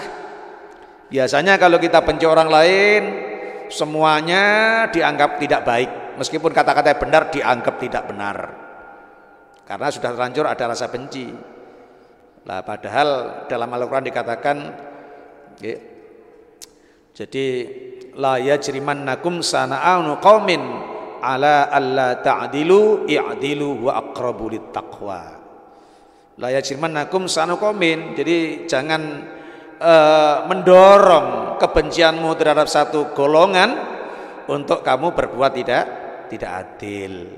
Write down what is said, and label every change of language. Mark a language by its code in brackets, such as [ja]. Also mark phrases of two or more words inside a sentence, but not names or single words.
[id] Biasanya kalau kita benci orang lain, semuanya dianggap tidak baik, meskipun kata-kata benar dianggap tidak benar, karena sudah terlanjur ada rasa benci. Nah, padahal dalam Al-Quran dikatakan ya, jadi [ar] لا يجرمنكم شنآن قوم على ألا تعدلوا اعدلوا وأقرب للتقوى. لا يجرمنكم شنآن قوم, [id] jadi jangan mendorong kebencianmu terhadap satu golongan untuk kamu berbuat tidak adil.